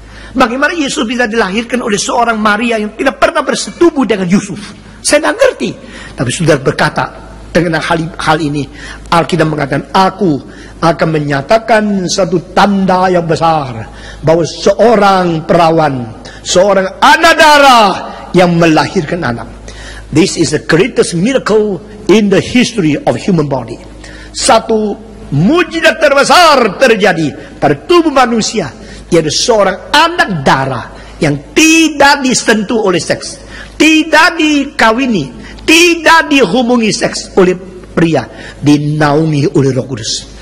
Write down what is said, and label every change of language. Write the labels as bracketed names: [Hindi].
[Indonesian] Bagaimana Yesus bisa dilahirkan oleh seorang Maria yang tidak pernah bersetubuh dengan Yusuf? Saya tidak ngerti. Tapi sudah berkata dengan hal ini, Alkitab mengatakan, aku akan menyatakan satu tanda yang besar, bahwa seorang perawan, seorang anak darah yang melahirkan anak. [English] This is the greatest miracle in the history of human body. [Indonesian] Satu mujizat terbesar terjadi pada tubuh manusia, yaitu seorang anak darah yang tidak disentuh oleh seks, tidak dikawini, tidak dihubungi seks oleh pria, dinaungi oleh Roh Kudus.